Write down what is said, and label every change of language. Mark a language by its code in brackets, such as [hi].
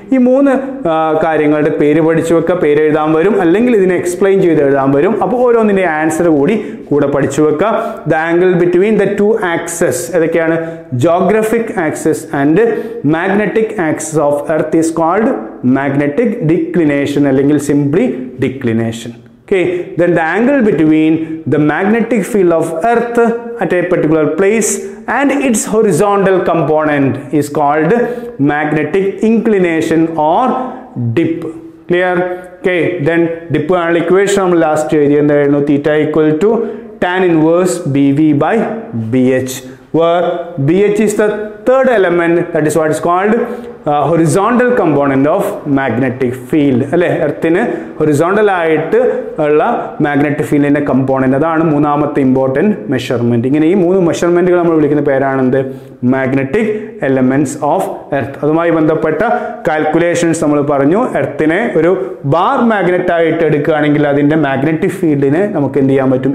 [ml] ഈ മൂന്ന് കാര്യങ്ങളുടെ പേര് പഠിച്ചു വെക്കുക. പേര് എഴുതാൻ വരും, അല്ലെങ്കിൽ ഇതിനെ എക്സ്പ്ലെയിൻ ചെയ്ത് എഴുതാൻ വരും. അപ്പോൾ ഓരോന്നിൻ്റെ ആൻസർ കൂടെ പഠിച്ചു വെക്കുക. [en] the angle between the two axes [ml] ഏതൊക്കെയാണ്? [en] Geographic axes and magnetic axes of earth is called magnetic declination അല്ലെങ്കിൽ simply declination. Okay, then the angle between the magnetic field of earth at a particular place and its horizontal component is called magnetic inclination or dip. Clear? Okay, then dip and equation last [ml] എന്തായിരുന്നു? [en] theta equal to tan inverse BV by BH, where BH is the third element, that is what is called horizontal component of magnetic field അല്ലേ. [ml] എർത്തിന് horizontal ആയിട്ട് ഉള്ള magnetic ഫീൽഡിന്റെ component, അതാണ് മൂന്നാമത്തെ important measurement. ഇങ്ങനെ ഈ മൂന്ന് മെഷർമെന്റുകൾ നമ്മൾ വിളിക്കുന്ന പേരാണെന്ത്? Magnetic elements of earth. അതുമായി ബന്ധപ്പെട്ട കാൽക്കുലേഷൻസ് നമ്മൾ പറഞ്ഞു. എർത്തിനെ ഒരു ബാർ മാഗ്നറ്റ് ആയിട്ട് എടുക്കുകയാണെങ്കിൽ അതിന്റെ മാഗ്നറ്റിക് ഫീൽഡിനെ നമുക്ക് എന്ത് ചെയ്യാൻ പറ്റും?